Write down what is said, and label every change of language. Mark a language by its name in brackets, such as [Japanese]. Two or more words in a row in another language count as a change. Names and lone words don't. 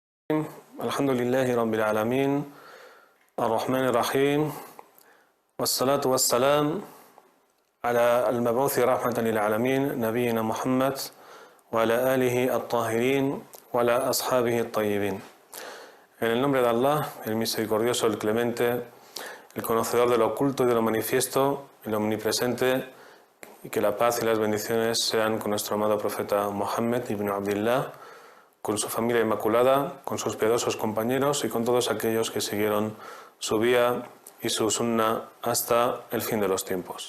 [Arabic] الحمد لله رب العالمين الرحمن الرحيم والصلاة والسلام على المبعوث رحمة للعالمين نبينا محمد وعلى آله الطاهرين وعلى أصحابه الطيبين. [Spanish] En el nombre de Allah, el misericordioso, el clemente, el conocedor de lo oculto y de lo manifiesto, el omnipresente, y que la paz y las bendiciones sean con nuestro amado profeta Muhammad ibn Abdillah, con su familia inmaculada, con sus piadosos compañeros y con todos aquellos que siguieron su vía y su sunna hasta el fin de los tiempos.